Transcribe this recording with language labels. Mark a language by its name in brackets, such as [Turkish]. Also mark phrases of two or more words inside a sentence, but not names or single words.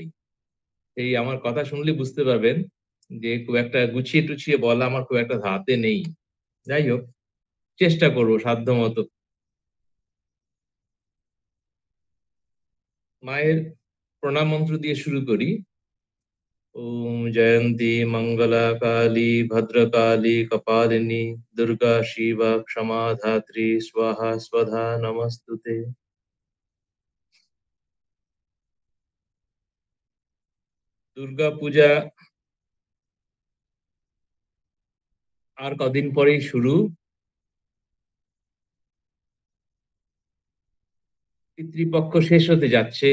[Bangla] এই আমার কথা শুনলেই বুঝতে পারবেন যে খুব একটা গুছিয়ে-টুছিয়ে বলা আমার খুব একটা ধাতে নেই। যাই হোক, চেষ্টা করব সাধ্যমত। মায়ের প্রণাম মন্ত্র দিয়ে শুরু করি। [Sanskrit] ओम जयंती मंगला काली भद्रकाली कपालिनी दुर्गा शिवा क्षमा धात्री स्वाहा स्वधा नमस्तुते। [Bangla] দুর্গা পূজা আর কদিন পরেই শুরু। পিতৃপক্ষ শেষ হতে যাচ্ছে।